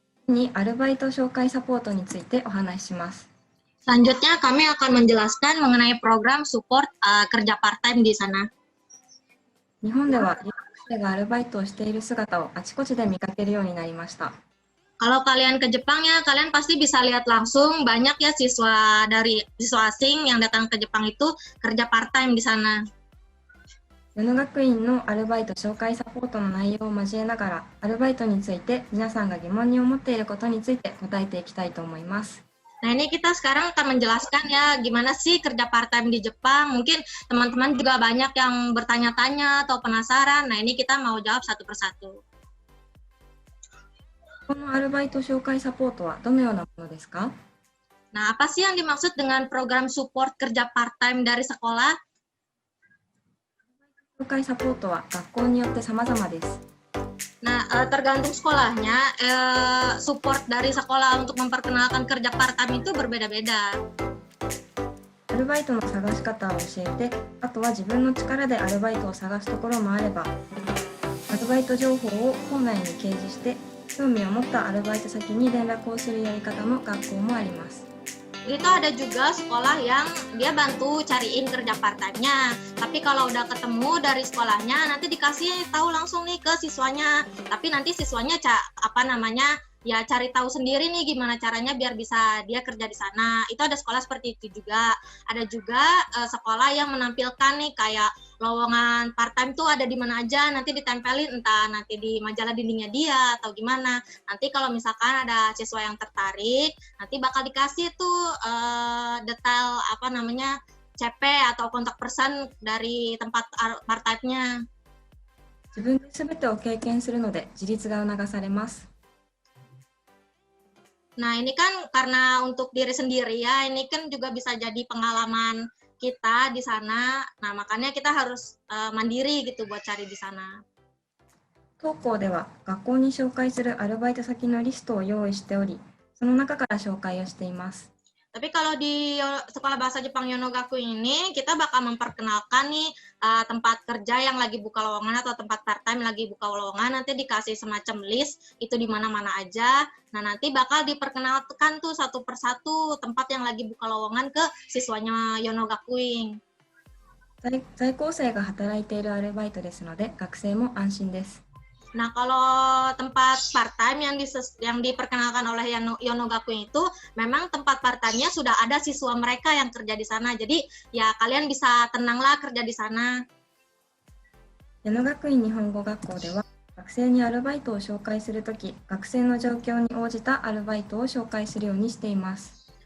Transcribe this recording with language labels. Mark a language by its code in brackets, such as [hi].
[ja] Ini アルバイト紹介サポートについてお話しします。 [id] Selanjutnya kami akan menjelaskan mengenai program support kerja part-time di sana. [ja] 日本では留学生がアルバイトをしている姿をあちこちで見かけるようになりました。 [id] Kalau kalian ke Jepang ya, kalian pasti bisa lihat langsung banyak ya siswa asing yang datang ke Jepang itu kerja part-time di sana. [ja] 世の学院のアルバイト紹介サポートの内容を交えながら、アルバイトについて皆さんが疑問に思っていることについて答えていきたいと思います。 [id] Nah, ini kita sekarang akan menjelaskan ya gimana sih kerja part-time di Jepang. Mungkin teman-teman juga banyak yang bertanya-tanya atau penasaran. Nah, ini kita mau jawab satu persatu. [ja] このアルバイト紹介サポートはどのようなものですか？ [id] Nah, apa sih yang dimaksud dengan program support kerja part-time dari sekolah? [ja] 紹介サポートは学校によって様々です。 [id] Nah, tergantung sekolahnya, support dari sekolah untuk memperkenalkan kerja part-time itu berbeda-beda. [ja] ルバイトの探し方を教えて、あとは自分の力でアルバイトを探すところもあれば、アルバイト情報を校内に掲示して、興味を持ったアルバイト先に連絡をするやり方の学校もあります。 [id] Jadi itu ada juga sekolah yang dia bantu cariin kerja part time-nya. Tapi kalau udah ketemu dari sekolahnya, nanti dikasih tahu langsung nih ke siswanya. Tapi nanti siswanya ya cari tahu sendiri nih gimana caranya biar bisa dia kerja di sana. Itu ada sekolah seperti itu juga. Ada juga sekolah yang menampilkan nih kayak lowongan part time tuh ada di mana aja, nanti ditempelin entah nanti di majalah dindingnya dia atau gimana. Nanti kalau misalkan ada siswa yang tertarik, nanti bakal dikasih tuh detail CP atau kontak person dari tempat part time-nya. [ja] 自分で全てを経験するので自立が促されます。 [id] Nah, ini kan karena untuk diri sendiri ya, ini kan juga bisa jadi pengalaman kita di sana. Nah, makanya kita harus mandiri gitu buat cari di sana. [ja] 当校では学校に紹介するアルバイト先のリストを用意しており、その中から紹介をしています。 [id] Tapi kalau di sekolah bahasa Jepang Yonogaku ini, kita bakal memperkenalkan nih tempat kerja yang lagi buka lowongan atau tempat part time lagi buka lowongan, nanti dikasih semacam list itu di mana-mana aja. Nah, nanti bakal diperkenalkan tuh satu persatu tempat yang lagi buka lowongan ke siswanya Yonogakuin. [ja] 在校生が働いているアルバイトですので、学生も安心です。 [id] Nah, kalau tempat part time yang diperkenalkan oleh Yonogakuin itu memang tempat part time-nya sudah ada siswa mereka yang kerja di sana. Jadi ya kalian bisa tenanglah kerja di sana. [ja] 矢野学院日本語学校では学生にアルバイトを紹介するとき、学生の状況に応じたアルバイトを紹介するようにしています。